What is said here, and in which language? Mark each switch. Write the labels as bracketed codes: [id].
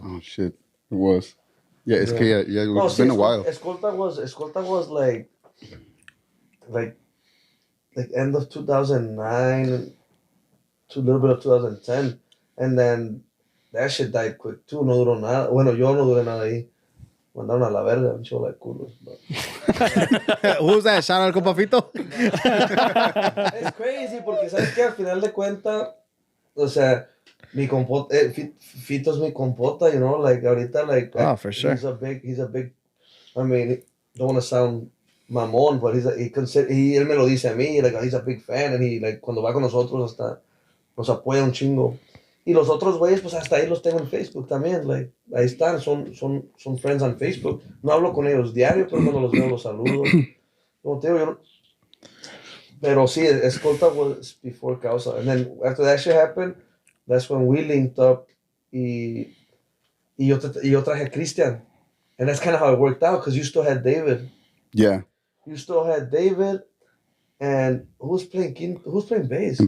[en] Oh shit, it was. Yeah, it's yeah, it's see, been a while. Escolta was like end of 2009 to a little bit of 2010, and then that shit died quick too. [es] No duró nada. Bueno, yo no duré nada ahí. Mandaron a la verga, un show like culos. [en] Who's that? Shout out al compa Fito. [es] Es crazy porque sabes que al final de cuentas, o sea, mi compota, Fito es mi compota, [en] you know, like [es] ahorita, like, [en] Oh, for sure. he's a big, I mean, don't want to sound mamón, but [es] él me lo dice a mí, [en] like, he's a big fan, and he, like, [es] cuando va con nosotros hasta nos apoya un chingo. Y los otros güeyes, pues hasta ahí los tengo en Facebook también, like, ahí están, son [en] friends on Facebook. [es] No hablo con ellos diario, pero cuando los veo los saludo. Como te digo, yo no, pero sí, [en] Escolta was before Causa, and then after that shit happened, that's when we linked up [es] y yo traje a [en] Christian. And that's kind of how it worked out, because you still had David. Yeah. You still had David, and who's playing bass?